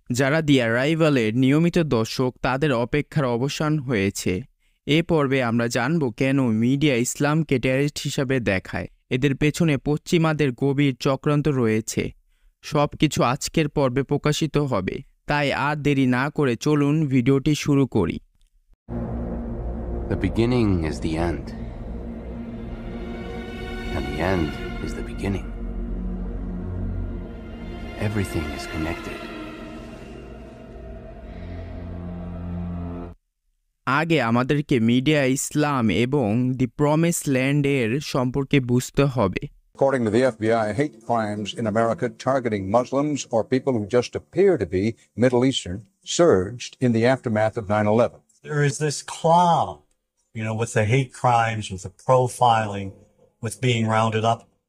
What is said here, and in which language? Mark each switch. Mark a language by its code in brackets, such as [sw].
[bn] যারা দি অ্যারাইভালের নিয়মিত দর্শক, তাদের অপেক্ষার অবসান হয়েছে। এ পর্বে আমরা জানব কেন মিডিয়া ইসলামকে টেররিস্ট হিসাবে দেখায়, এদের পেছনে পশ্চিমাদের গভীর চক্রান্ত রয়েছে। সবকিছু আজকের পর্বে প্রকাশিত হবে, তাই আর দেরি না করে চলুন ভিডিওটি শুরু করি। [en] The beginning is the end, and the end is the beginning. Everything is connected. [bn] আগে আমাদেরকে মিডিয়া ইসলাম এবং দি প্রমিস ল্যান্ডের সম্পর্কে বুঝতে হবে। [en] According to the FBI, hate crimes in America targeting Muslims or people who just appear to be Middle Eastern surged in the aftermath of 9/11. There is this cloud, with the hate crimes, with the profiling, with being rounded up.